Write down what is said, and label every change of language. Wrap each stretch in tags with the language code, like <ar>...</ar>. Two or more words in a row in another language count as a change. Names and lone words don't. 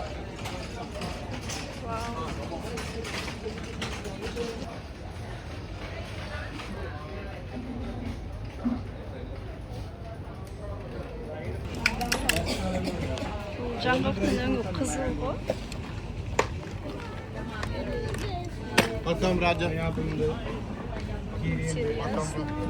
<kk>Wow. Bu жаңғақтың өңі қызыл ғой.</kk> <ru>Потом ради. Интересно.</ru>